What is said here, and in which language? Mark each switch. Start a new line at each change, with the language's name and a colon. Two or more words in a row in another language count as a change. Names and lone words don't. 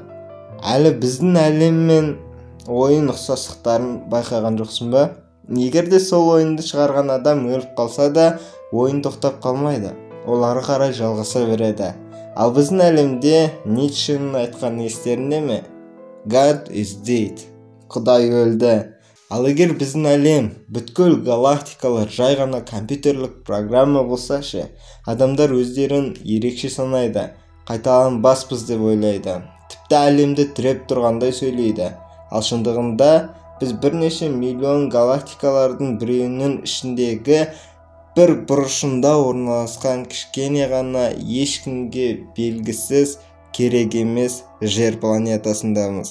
Kazakh: Әлі біздің әлем мен ойын ұқсастықтарын байқаған жоқсың ба? Егер де сол ойынды шығарған адам өліп қалса да, ойын тоқтап қалмайды. Олары қарай жалғаса береді. Ал біздің әлемде Ницшенің айтқан естерінде ме?
English: God is dead.
Kazakh: Құдай өлді. Ал егер біздің әлем, бүткіл галактикалар жай ғана компьютерлік программа болса ше, адамдар өздерін ерекше санайды, қайталанбаспыз деп ойлайды. Тіпті әлемді тіреп тұрғандай сөйлейді. Ал шындығында біз бірнеше миллион галактикалардың біреуінің ішіндегі бір бұрышында орналасқан кішкене ғана ешкімге белгісіз керек емес жер планетасындамыз.